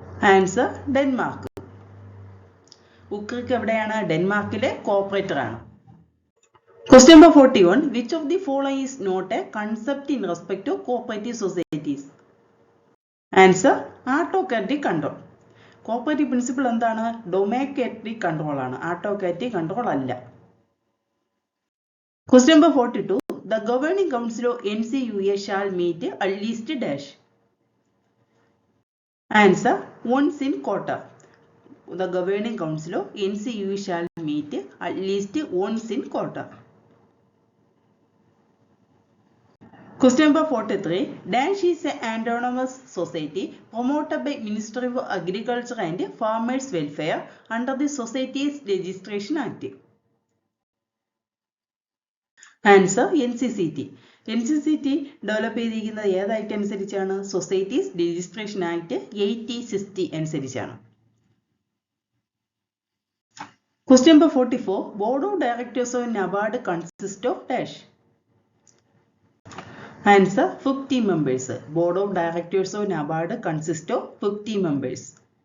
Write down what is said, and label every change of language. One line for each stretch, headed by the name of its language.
English: Answer Denmark. Ukrik
Malayalam: എവിടെയാണ്? ഡെൻമാർക്കിലെ cooperator ആണ്.
English: Question number 41. Which of the following is not a concept in respect to cooperative societies? Answer autocratic control.
Malayalam: Cooperative principle എന്താണ്? ഡൊമോക്രാറ്റിക് control ആണ്, ആട്ടോക്രാറ്റിക് control അല്ല.
English: Question number 42. The governing council of NCUA shall meet at least dash. Answer once in quarter. The governing council of NCUA shall meet at least once in quarter. Question number 43. Dash is an autonomous society promoted by Ministry of Agriculture and Farmers Welfare under the Societies Registration Act. Answer NCCT.
Malayalam: NCCT develop ചെയ്തിരിക്കുന്നത് ഏത് act അനുസരിച്ചാണ്? Societies registration act 8060 അനുസരിച്ചാണ്.
English: Question number 44. Board of Directors of NABARD consist of dash. Answer 50 members. Board of Directors of NABARD consist of 50 members.